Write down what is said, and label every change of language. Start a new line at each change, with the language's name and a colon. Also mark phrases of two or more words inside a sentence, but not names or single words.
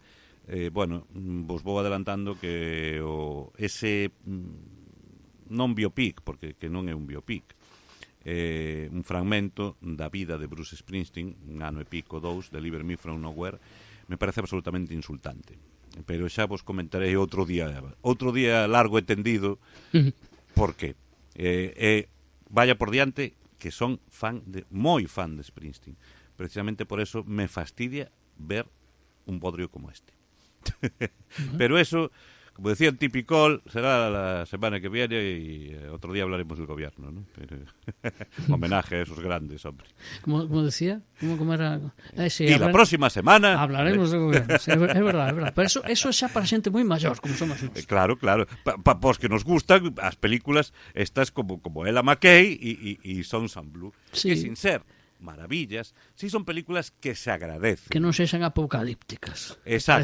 Galician: Bueno, vos vou adelantando que ese non biopic, porque que non é un biopic, un fragmento da vida de Bruce Springsteen, un ano e pico, 2,
Spanish: Deliver Me From Nowhere, me parece absolutamente insultante.
Galician: Pero xa vos comentarei outro día largo e tendido, porque vaya por diante que son moi fan de Springsteen.
Spanish: Precisamente por eso me fastidia ver un bodrio como este. Pero eso, como decía el Tipicol, será la semana que viene y otro día hablaremos del gobierno, ¿no? Pero, homenaje a esos grandes, hombre. Como decía? ¿Cómo era? Sí, y la próxima semana... Hablaremos del gobierno, sí,
Galician: é verdade. Pero eso xa para xente moi maior, como somos nós. Claro. Pos que nos gustan as películas estas como Ella McKay y Son Blue, sí.
Spanish: Que sin ser maravillas, si son películas que se agradecen.
Galician: Que non sexan apocalípticas. Exacto.